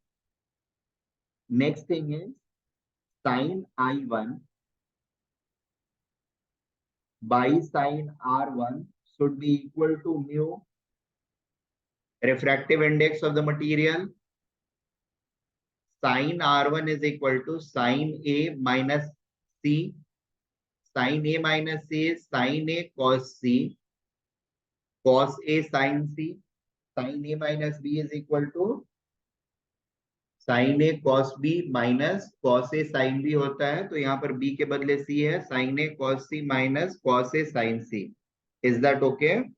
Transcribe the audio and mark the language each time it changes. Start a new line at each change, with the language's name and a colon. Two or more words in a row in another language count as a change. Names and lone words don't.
English: Next thing is sin I1 by sin R1 should be equal to mu refractive index of the material. Sin R1 is equal to sin A minus C. Sin A minus C is sin A cos C. Cos A sin C. Sin A minus B is equal to sin A cos B minus cos A sin B
Hindi: होता है, तो यहाँ पर B के बदले C है.
English: sin A cos C minus cos A sin C. Is that okay?